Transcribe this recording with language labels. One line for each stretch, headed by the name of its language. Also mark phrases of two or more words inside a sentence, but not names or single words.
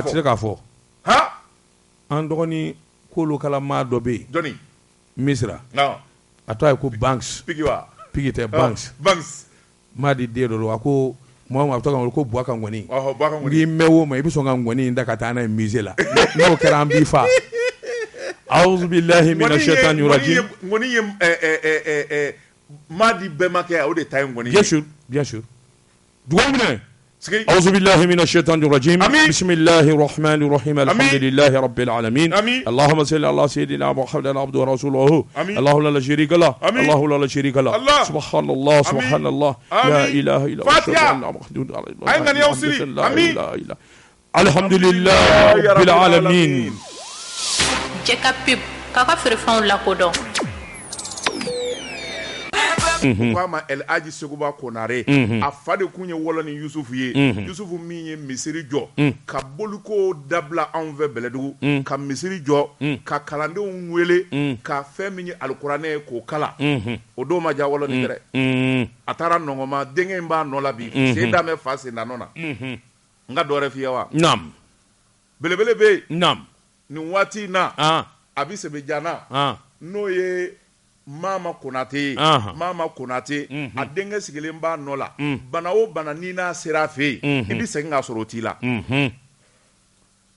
Bambara: maa tɛ k'a fɔ an dɔgɔnin k'olu kala maa dɔ bɛ yen jɔnni Misira a tɔgɔ ye ko Banks Pigi tɛ Banks maa di den dɔ don a ko Muhamu a bɛ to ka wele ko Buwa ka ngɔni n'i mɛn o ma i bɛ sɔn ka ngɔni in da ka taa n'a ye musée la n'o kɛra an b'i fa
Arabic: أعوذ بالله من الشيطان الرجيم
Bambara: ngɔni ye maa di bɛnbakɛ o de ta ye ngɔni
French: bien sûr
Bambara: dugawu minɛ
Arabic: أعوذ بالله من الشيطان الرجيم بسم الله الرحمن الرحيم الحمد لله رب العالمين اللهم صل على سيدنا محمد عبده ورسوله الله لا شريك له الله لا شريك له سبحان الله سبحان الله لا إله إلا الله الحمد لله رب العالمين
Bambara: ko a ma El Hadji Seguba Konare a fa de kun ye Wɔlɔni Yusufu ye Yusufu min ye misiri jɔ ka boliko dabila anw fɛ Bɛlɛdugu ka misiri jɔ ka kalandenw wele ka fɛn min ye alikuranɛ ye k'o kala o don ma diya Wɔlɔni dɛ a taara Nɔngɔma denkɛ in b'a nɔ la bi sen d'a mɛ fa sen na nɔ na n ka dɔ wɛrɛ f'i ye wa belebele bɛ yen nin waati in na a bɛ Sɛbɛjana n'o ye Mama Konate a denkɛ sigilen b'a nɔ la, bana o bana n'i n'a sera a fɛ yen, i bɛ segin k'a sɔrɔ o t'i la.